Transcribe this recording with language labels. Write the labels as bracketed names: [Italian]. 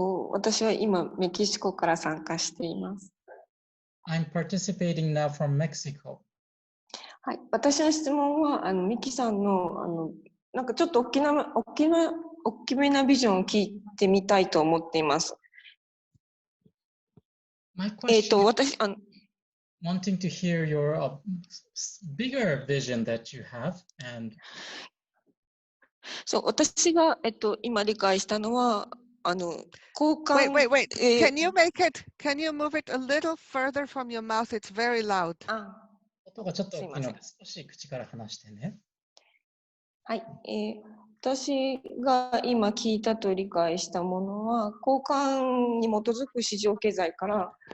[Japanese] 私は今、メキシコから参加しています。 [English] I'm participating now from Mexico. [Japanese] はい、私の質問はミキさんのなんかちょっと大きめなビジョンを聞いてみたいと思っています。 [English] My question is [Japanese] 私 [English] wanting to hear your bigger vision that you have and [Japanese] そう私が今理解したのは交換 [English] Wait. Can you move it a little further from your mouth? It's very loud. [Japanese] 音がちょっと大きいので少し口から話してね。はい、私が今聞いたと理解したものは交換に基づく市場経済から、